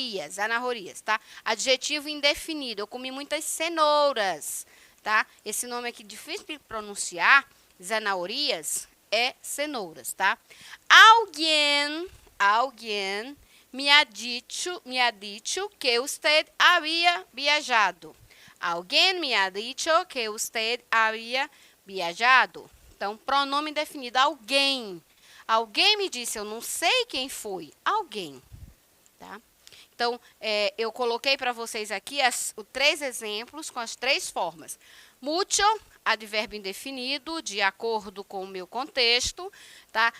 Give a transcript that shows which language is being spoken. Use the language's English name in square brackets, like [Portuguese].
[Spanish] Zanahorias, [Portuguese] tá? Adjetivo indefinido. Eu comi muitas cenouras, tá? Esse nome aqui difícil de pronunciar, [Spanish] zanahorias, [Portuguese] é cenouras, tá? [Spanish] Alguém me ha dicho que usted había viajado. Alguém me ha dicho que usted había viajado. [Portuguese] Então, pronome indefinido, alguém. Alguém me disse, eu não sei quem foi. Alguém, tá? Então, eu coloquei para vocês aqui os 3 exemplos com as 3 formas. Mucho, advérbio indefinido, de acordo com o meu contexto, tá?